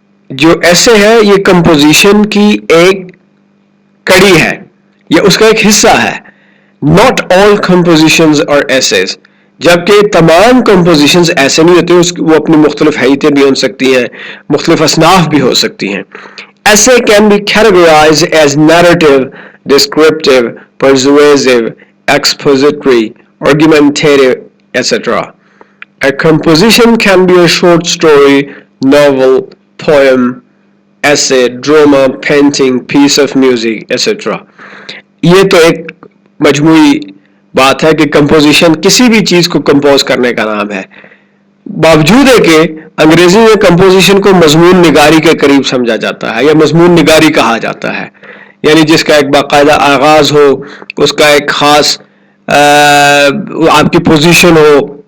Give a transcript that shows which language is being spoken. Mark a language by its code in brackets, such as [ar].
[ur] جو ایسے ہے یہ کمپوزیشن کی ایک کڑی ہے یا اس کا ایک حصہ ہے۔ [en] Not all compositions are essays، [ur] جبکہ تمام کمپوزیشنز ایسے نہیں ہوتے، وہ اپنی مختلف حیتیں بھی ہو سکتی ہیں، مختلف اصناف بھی ہو سکتی ہیں۔ [en] Essay can be categorized as narrative, descriptive, persuasive, expository, argumentative, etc. A composition can be a short story, novel, poem, essay, drama, painting, piece of music, etc. [ur] یہ تو ایک مجموعی بات ہے کہ کمپوزیشن کسی بھی چیز کو کمپوز کرنے کا نام ہے، باوجود ہے کہ انگریزی میں کمپوزیشن کو مضمون نگاری کے قریب سمجھا جاتا ہے یا مضمون نگاری کہا جاتا ہے، یعنی جس کا ایک باقاعدہ آغاز ہو، اس کا ایک خاص آپ کی پوزیشن ہو،